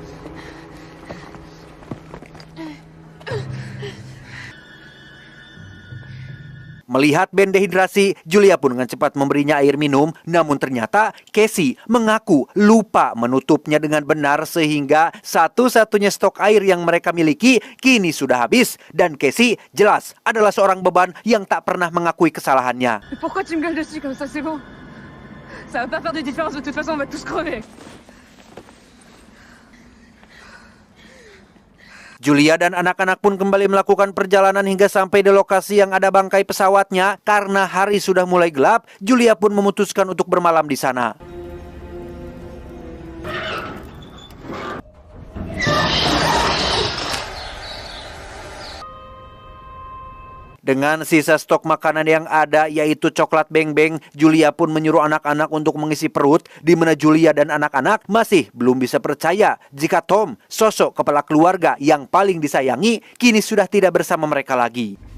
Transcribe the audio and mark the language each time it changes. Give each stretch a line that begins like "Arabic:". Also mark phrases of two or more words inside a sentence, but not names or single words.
Indonesian: Melihat Ben dehidrasi, Julia pun dengan cepat memberinya air minum. Namun ternyata Casey mengaku lupa menutupnya dengan benar sehingga satu-satunya stok air yang mereka miliki kini sudah habis. Dan Casey jelas adalah seorang beban yang tak pernah mengakui kesalahannya.
French: Pourquoi tu me gueules dessus comme ça, c'est bon? Ça va pas faire de différence, de toute façon on va tous crever.
Indonesian: Julia dan anak-anak pun kembali melakukan perjalanan hingga sampai di lokasi yang ada bangkai pesawatnya. Karena hari sudah mulai gelap, Julia pun memutuskan untuk bermalam di sana. Dengan sisa stok makanan yang ada yaitu coklat beng-beng, Julia pun menyuruh anak-anak untuk mengisi perut, di mana Julia dan anak-anak masih belum bisa percaya jika Tom, sosok kepala keluarga yang paling disayangi, kini sudah tidak bersama mereka lagi.